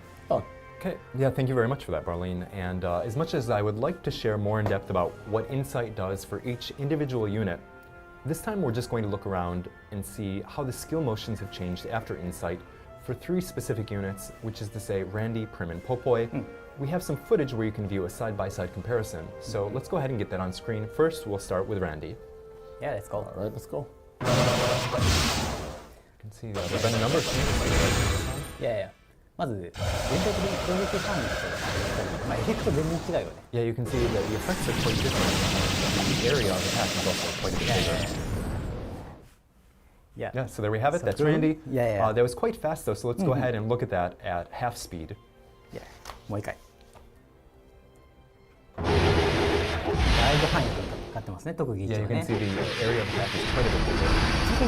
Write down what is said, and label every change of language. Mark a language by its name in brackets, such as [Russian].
[English] Okay, yeah, thank you very much for that, Barlene. And as much as I would like to share more in depth about what Insight does for each individual unit, this time we're just going to look around and see how the skill motions have changed after Insight for 3 specific units, which is to say Randi, Primm, and Popoi. We have some footage where you can view a side-by-side comparison. So let's go ahead and get that on screen. First, we'll start with Randi. Yeah, let's go. All right, let's go. You can see there have been a number of changes. Yeah. [Japanese] まず全体的に攻撃範囲とエフェクト全然違うよね。 [English] Yeah, you can see that the effects are quite different. The area of attack is also quite a bit bigger. Yeah, so there we have it. That's Randi. That was quite fast though, so let's go ahead and look at that at half speed. Yeah, [Japanese] もう一回。だいぶ範囲変わってますね、特技1 [English] Yeah, [Japanese] は [English] you [Japanese] ね。 [English] can see the area of attack is quite a bit bigger.